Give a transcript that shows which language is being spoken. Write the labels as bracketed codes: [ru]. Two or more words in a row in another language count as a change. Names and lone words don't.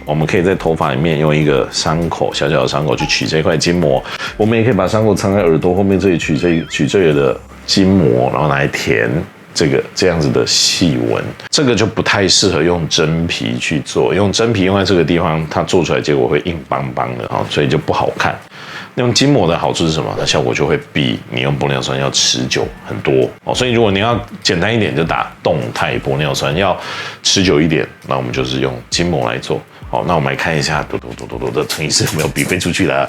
[zh] 我們可以在頭髮裡面用一個傷口，小小的傷口去取這塊筋膜。我們也可以把傷口藏在耳朵後面這裡取這裡的筋膜，然後拿來填這樣子的細紋，這個就不太適合用真皮去做，用真皮用在這個地方，它做出來結果會硬邦邦的啊，所以就不好看。用筋膜的好處是什麼？那效果就會比你用玻尿酸要持久很多哦。所以如果你要簡單一點，就打動態玻尿酸；要持久一點，那我們就是用筋膜來做。好，那我们来看一下，的陈医師有沒有比飛出去了？